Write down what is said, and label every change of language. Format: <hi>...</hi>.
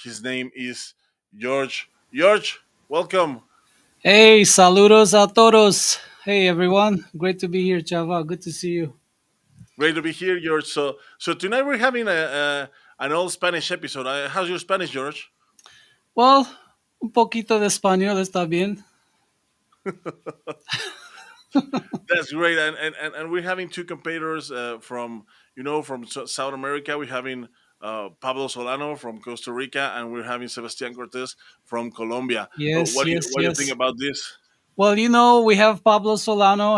<en>His name is George. George, welcome. Hey,</en> <es>saludos a todos.</es> <en>Hey, everyone. Great to be here, Chava. Good to see you. Great to be here, George. So tonight we're having an all Spanish episode. How's your Spanish, George?</en> <es>Well, un poquito de español está bien.</es> <en>That's great, and we're having two competitors from South America. We're having Pablo Solano from Costa Rica, and we're having Sebastián Cortés from Colombia. Yes, yes, What do you think yes. about this? Well, we have Pablo Solano.</en>